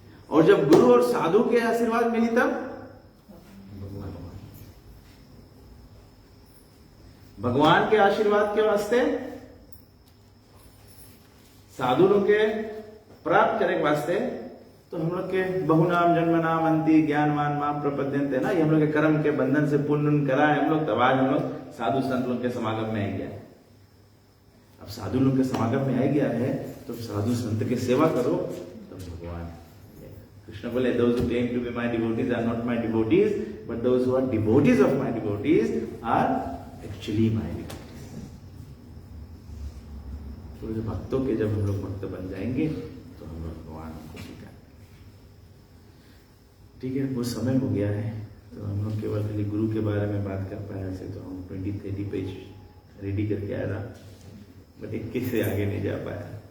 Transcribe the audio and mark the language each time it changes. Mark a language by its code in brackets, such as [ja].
[hi] और जब गुरु और साधु के आशीर्वाद मिली तब भगवान के आशीर्वाद के वास्ते, साधु लोग के प्राप्त करने के वास्ते तो हम लोग के बहुनाम जन्मनाम अंति ज्ञानवान माम प्रपद्यन्ते ना, ये हम लोग के कर्म के बंधन से पुण्य करा है हम लोग, तब आज हम लोग साधु संत लोग के समागम में आ गया है। अब साधु लोग के समागम में आ गया है तो साधु संत की सेवा करो तो भगवान। [en] Krishna [hi] बोले [en] those who claim to be my devotees are not my devotees, but those who are devotees of my devotees are actually my devotees। [hi] तो भक्तों के जब हम लोग भक्त बन जाएंगे तो हम लोग भगवान को स्वीकार। ठीक है, वो समय हो गया है तो हम लोग केवल खाली गुरु के बारे में बात कर पाए ऐसे, तो हम 20-30 पेज रेडी करके आया था, बट 21 से आगे नहीं जा पाया।